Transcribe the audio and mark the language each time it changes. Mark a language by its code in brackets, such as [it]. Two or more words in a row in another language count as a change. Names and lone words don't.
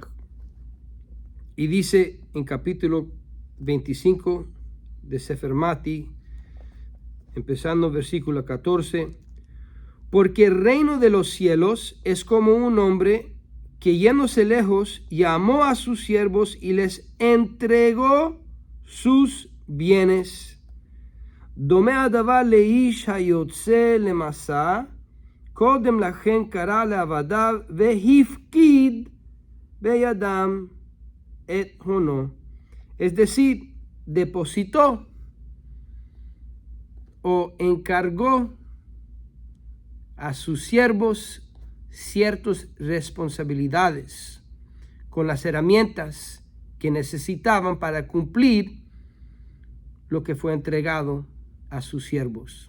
[es] Y dice en capítulo 25 de Sefer Mati, empezando versículo 14, porque el reino de los cielos es como un hombre que yéndose lejos llamó a sus siervos y les entregó sus bienes. [he] דומה הדבר לאיש היוצא למסע קודם לכן קרא לעבדיו והפקיד בידם את הונו. [es] Es decir, depositó o encargó a sus siervos ciertas responsabilidades con las herramientas que necesitaban para cumplir lo que fue entregado a sus siervos.